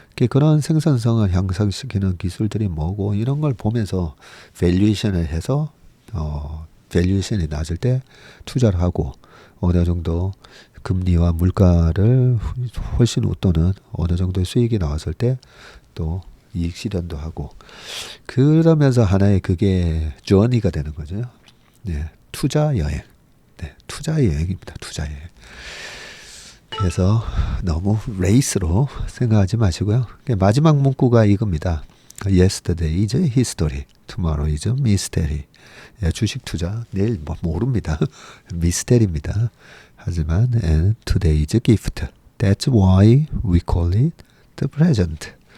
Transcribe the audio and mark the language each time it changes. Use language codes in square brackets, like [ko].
[ko] 그런 생산성을 향상시키는 기술들이 뭐고 이런 걸 보면서 밸류에이션을 해서 밸류에이션이 낮을 때 투자를 하고 어느 정도 금리와 물가를 훨씬 웃도는 어느 정도의 수익이 나왔을 때 또 이익 실현도 하고 그러면서 하나의 그게 journey가 되는 거죠. 네, 투자 여행. 네, 투자 여행입니다. 투자 여행. 그래서 너무 레이스로 생각하지 마시고요. 마지막 문구가 이겁니다. [en] Yesterday is history, tomorrow is mystery. [ko] 주식 투자 내일 뭐 모릅니다. 미스테리입니다. [en] 하지만 and today is a gift. That's why we call it the present.